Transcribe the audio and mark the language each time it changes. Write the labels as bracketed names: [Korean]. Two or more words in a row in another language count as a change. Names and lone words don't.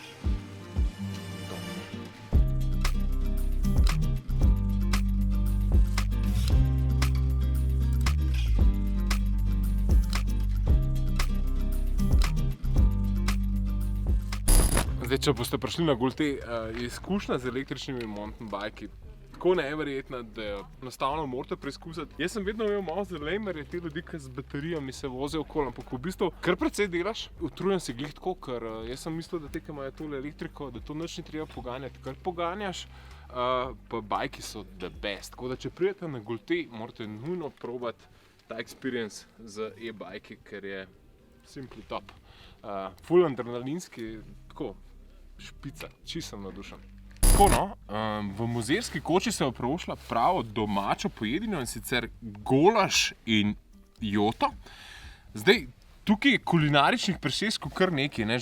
[Slovenian] Zdaj, če boste prišli na Golte, je izkušnja z električnimi mountain biki tako neverjetna, da jo enostavno morate preizkusiti. Jaz sem vedno imel malo zalejmerje te ljudi, ki z baterijami se vozijo okoli, ampak v bistvu kar precej delaš, utrujen si glih tako, ker jaz sem mislil, da te, ki imajo tole elektriko, da to nič ni treba poganjati, kar poganjaš, pa bajki so [English] the best. [Slovenian] Tako da, če pridete na Golte, morate nujno probati ta experience z e-bajki, ker je [English] simply top. [Slovenian] Full adrenalinski, tako, špica, čisto sem navdušen. Tako no, v Mozirski koči se je prošla pravo domačo pojedino, in sicer golaž in joto. Zdaj, tukaj je kulinaričnih presežkov kar nekaj, ne?